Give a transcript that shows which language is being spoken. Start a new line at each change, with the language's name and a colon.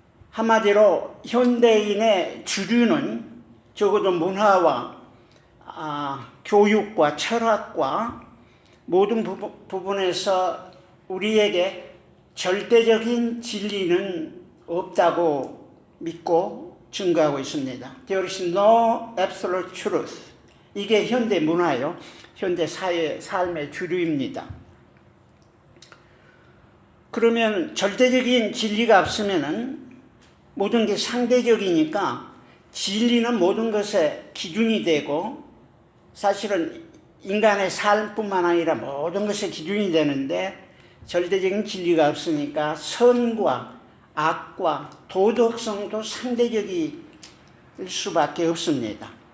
Korean: 한마디로 현대인의 주류는 적어도 문화와 교육과 철학과 모든 부분에서 우리에게 절대적인 진리는 없다고 믿고 증거하고 있습니다.
English: There is no absolute truth.
Korean: 이게 현대 문화요, 현대 사회 삶의 주류입니다. 그러면 절대적인 진리가 없으면은 모든 게 상대적이니까 진리는 모든 것의 기준이 되고, 사실은 인간의 삶뿐만 아니라 모든 것의 기준이 되는데, 절대적인 진리가 없으니까 선과 악과 도덕성도 상대적일 수밖에 없습니다.